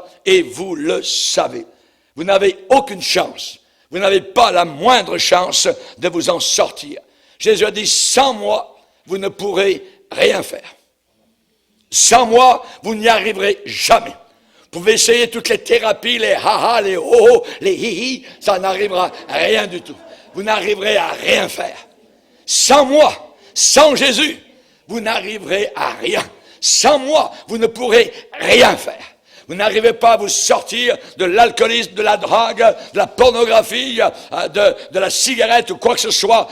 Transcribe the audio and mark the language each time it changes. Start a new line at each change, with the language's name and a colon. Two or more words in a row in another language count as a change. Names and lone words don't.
French: Et vous le savez. Vous n'avez aucune chance. Vous n'avez pas la moindre chance de vous en sortir. Jésus a dit, sans moi, vous ne pourrez rien faire. Sans moi, vous n'y arriverez jamais. Vous pouvez essayer toutes les thérapies, les ha-ha, les ho-ho, les hi-hi, ça n'arrivera à rien du tout. Vous n'arriverez à rien faire. Sans moi, sans Jésus, vous n'arriverez à rien. Sans moi, vous ne pourrez rien faire. Vous n'arrivez pas à vous sortir de l'alcoolisme, de la drogue, de la pornographie, de la cigarette ou quoi que ce soit.